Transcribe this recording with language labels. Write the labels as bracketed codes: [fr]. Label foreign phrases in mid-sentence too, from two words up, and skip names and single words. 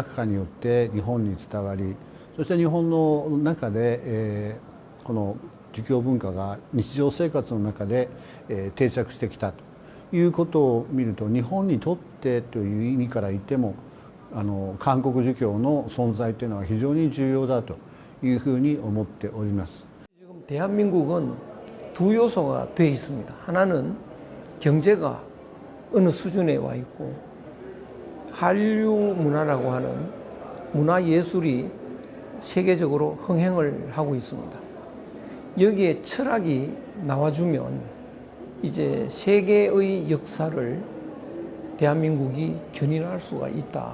[ja] 科によって日本に伝わり、そして日本の中で、この儒教文化が日常生活の中で、定着してきたということを見ると、日本にとってという意味から言っても韓国儒教の存在というのは非常に重要だというふうに思っております。 [ko] 지금 대한민국은 두 요소가 되어 있습니다. 하나는 경제가 어느 수준에 와 있고, 한류 문화라고 하는 문화 예술이 세계적으로 흥행을 하고 있습니다. 여기에 철학이 나와주면 이제 세계의 역사를 대한민국이 견인할 수가 있다.